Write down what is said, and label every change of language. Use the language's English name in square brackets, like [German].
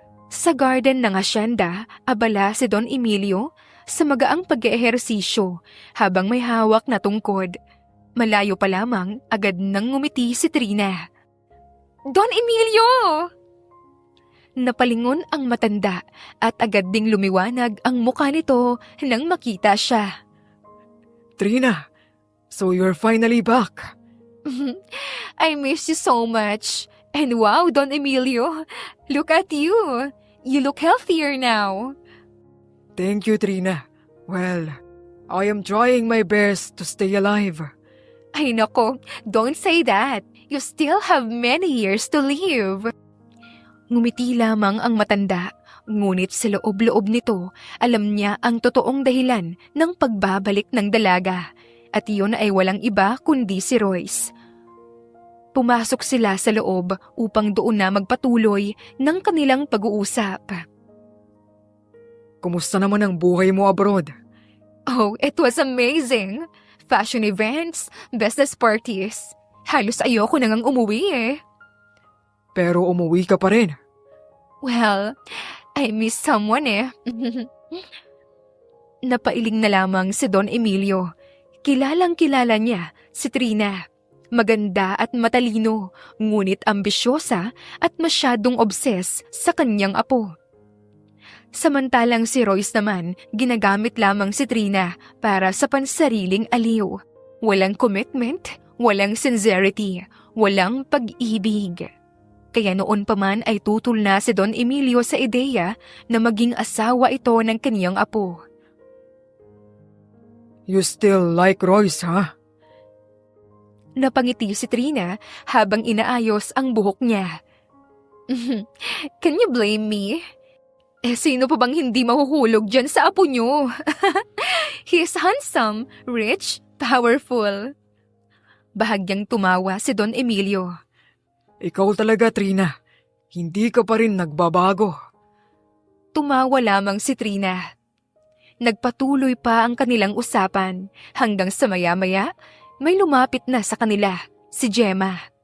[Filipino] Sa garden ng hasyenda, abala si Don Emilio sa magaang pag-eehersisyo habang may hawak na tungkod. Malayo pa lamang, agad nang ngumiti si Trina. Don Emilio! Napalingon ang matanda at agad ding lumiwanag ang mukha nito nang makita siya. [English] Trina, so you're finally back. I miss you so much. And wow, Don Emilio, look at you. You look healthier now. Thank you, Trina. Well, I am trying my best to stay alive. [Filipino] Ay nako, [English] don't say that. You still have many years to live. [Filipino] Ngumiti lamang ang matanda, ngunit sa loob-loob nito, alam niya ang totoong dahilan ng pagbabalik ng dalaga. At iyon ay walang iba kundi si Royce. Pumasok sila sa loob upang doon na magpatuloy ng kanilang pag-uusap. Kumusta naman ang buhay mo abroad? [English] Oh, it was amazing! Fashion events, business parties. [Filipino] Halos ayoko nang umuwi eh. Pero umuwi ka pa rin. [English] Well, I miss someone eh. [Filipino] Napailing na lamang si Don Emilio. Kilalang-kilala niya si Trina. Maganda at matalino, ngunit ambisyosa at masyadong obses sa kanyang apo. Samantalang si Royce naman, ginagamit lamang si Trina para sa pansariling aliw. Walang commitment, walang sincerity, walang pag-ibig. Kaya noon pa man ay tutol na si Don Emilio sa ideya na maging asawa ito ng kaniyang apo. [English] You still like Royce, ha? [Filipino] Napangiti si Trina habang inaayos ang buhok niya. [English] Can you blame me? [Filipino] Sino pa bang hindi mahuhulog dyan sa apo niyo? [English] He's handsome, rich, powerful. [Filipino] Bahagyang tumawa si Don Emilio. Ikaw talaga, Trina. Hindi ka pa rin nagbabago. Tumawa lamang si Trina. Nagpatuloy pa ang kanilang usapan hanggang sa maya-maya may lumapit na sa kanila, si Gemma.